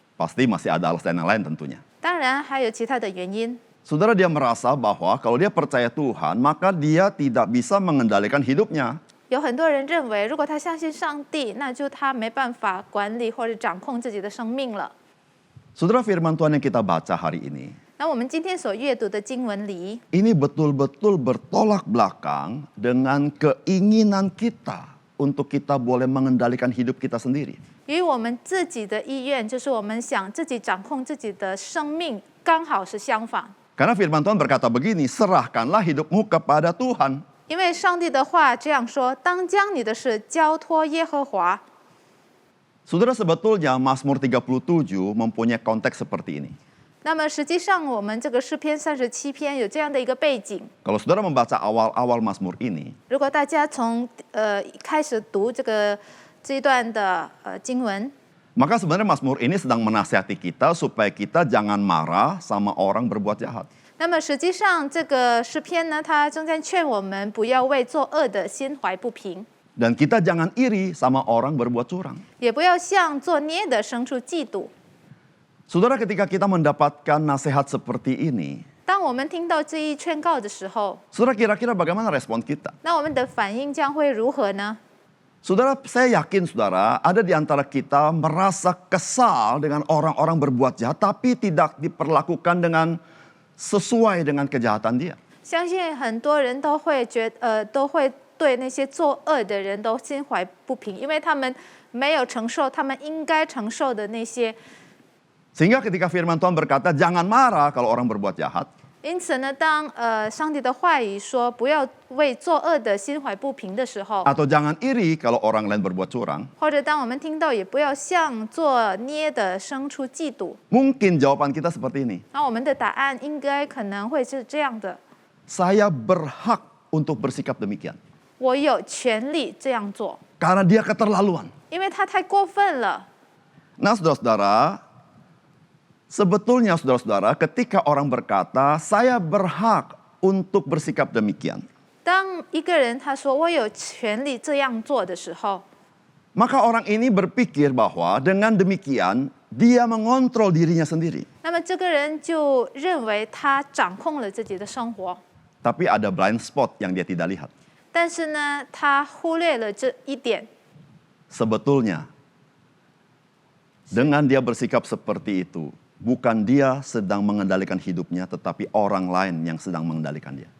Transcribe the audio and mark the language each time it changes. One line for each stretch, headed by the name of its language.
Indonesian: Pasti masih ada alasan yang lain tentunya.
Chinese: 当然还有其他的原因。
Indonesian: Saudara, dia merasa bahwa kalau dia percaya Tuhan, maka dia tidak bisa mengendalikan hidupnya.
Chinese: 有很多人认为，如果他相信上帝，那就他没办法管理或者掌控自己的生命了。
Indonesian: Saudara, firman Tuhan yang kita baca hari ini,
Chinese: 那我们今天所阅读的经文里，
Indonesian: ini betul-betul bertolak belakang dengan keinginan kita untuk kita boleh mengendalikan hidup kita sendiri.
Chinese: 与我们自己的意愿，就是我们想自己掌控自己的生命，刚好是相反。
Indonesian: Karena firman Tuhan berkata begini, serahkanlah hidupmu kepada Tuhan.
Chinese: 因为上帝的话这样说：“当将你的事交托耶和华。”
Indonesian: Saudara, sebetulnya Mazmur 37 mempunyai konteks seperti ini.
Chinese: 那么实际上，我们这个诗篇37篇有这样的一个背景。
Indonesian: Kalau saudara membaca awal-awal Mazmur ini,
Chinese: 如果大家从开始读这一段的经文，
Indonesian: maka sebenarnya Mazmur ini sedang menasihati kita supaya kita jangan marah sama orang berbuat jahat.
Chinese: 那么实际上这个诗篇呢，它正在劝我们不要为作恶的心怀不平，
Indonesian: Dan kita jangan iri sama orang berbuat curang.
Chinese: 也不要向作孽的生出嫉妒。
Indonesian: Saudara, ketika kita mendapatkan nasihat seperti ini,
Chinese: 当我们听到这一劝告的时候，
Indonesian: saudara kira-kira bagaimana respon kita?
Chinese: 那我们的反应将会如何呢？
Indonesian: Saudara, saya yakin saudara ada di antara kita merasa kesal dengan orang-orang berbuat jahat, tapi tidak diperlakukan dengan sesuai dengan kejahatan dia.
Chinese: 相信很多人都会都会对那些作恶的人都心怀不平，因为他们没有承受他们应该承受的那些。
Indonesian: Sehingga ketika firman Tuhan berkata jangan marah kalau orang berbuat jahat,
Chinese: 因此呢，当上帝的话语说不要为作恶的心怀不平的时候，
Indonesian: atau jangan iri kalau orang lain berbuat curang,
Chinese: 或者当我们听到也不要向作孽的生出嫉妒，
Indonesian: mungkin jawaban kita seperti ini.
Chinese: 那我们的答案应该可能会是这样的：
Indonesian: Saya berhak untuk bersikap demikian.
Chinese: 我有权利这样做，
Indonesian: Karena dia keterlaluan.
Chinese: 因为他太过分了。
Indonesian: Nah, saudara-saudara, sebetulnya saudara-saudara ketika orang berkata, saya berhak untuk bersikap demikian.
Chinese: 当一个人他说我有权利这样做的时候，
Indonesian: maka orang ini berpikir bahwa dengan demikian dia mengontrol dirinya sendiri.
Chinese: 那么这个人就认为他掌控了自己的生活，
Indonesian: Tapi ada
English: blind spot
Indonesian: yang dia tidak lihat.
Chinese: 但是呢，他忽略了这一点。
Indonesian: Sebetulnya dengan dia bersikap seperti itu, bukan dia sedang mengendalikan hidupnya, tetapi orang lain yang sedang mengendalikan dia.